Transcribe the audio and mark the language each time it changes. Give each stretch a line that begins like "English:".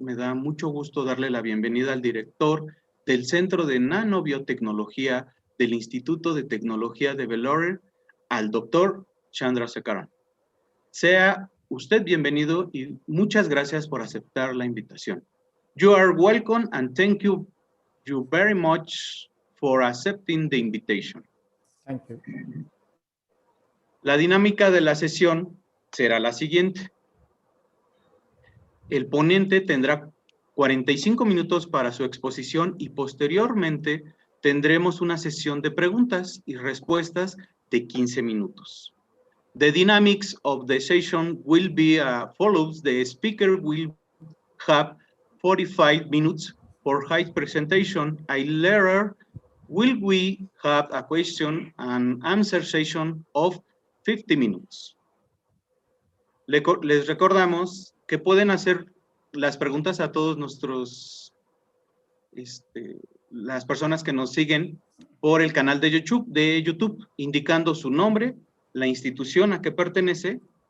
Spanish: Me da mucho gusto darle la bienvenida al director del Centro de Nanobiotecnología del Instituto de Tecnología de Vellore, al doctor Chandrasekaran. Sea usted bienvenido y muchas gracias por aceptar la invitación.
English: You are welcome and thank you very much for accepting the invitation. Thank you.
Spanish: La dinámica de la sesión será la siguiente. El ponente tendrá 45 minutos para su exposición y posteriormente tendremos una sesión de preguntas y respuestas de 15 minutos.
English: The dynamics of the session will be follows. The speaker will have 45 minutes for his presentation. Later, will we have a question and answer session of 50 minutes.
Spanish: Les recordamos que pueden hacer las preguntas a todos nuestros, las personas que nos siguen por el canal de YouTube, indicando su nombre, la institución a que pertenece.